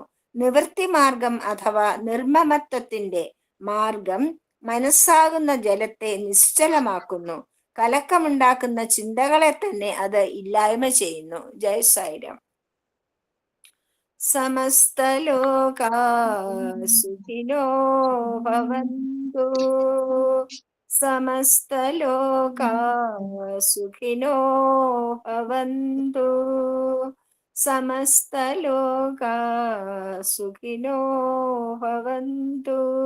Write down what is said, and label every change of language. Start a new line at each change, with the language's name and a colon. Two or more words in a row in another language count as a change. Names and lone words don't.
Malayalam: നിവൃത്തി മാർഗം അഥവാ നിർമ്മമത്വത്തിന്റെ മാർഗം മനസ്സാകുന്ന ജലത്തെ നിശ്ചലമാക്കുന്നു. കലക്കമുണ്ടാക്കുന്ന ചിന്തകളെ തന്നെ അത് ഇല്ലായ്മ ചെയ്യുന്നു. ജയ് സായിരാം.
Sanskrit: സമസ്തലോകാ സുഖിനോ ഭവന്തു സമസ്തലോകാ സുഖിനോ ഭവന്തു. സമസ്തലോകാ സുഖിനോ ഭവന്തു.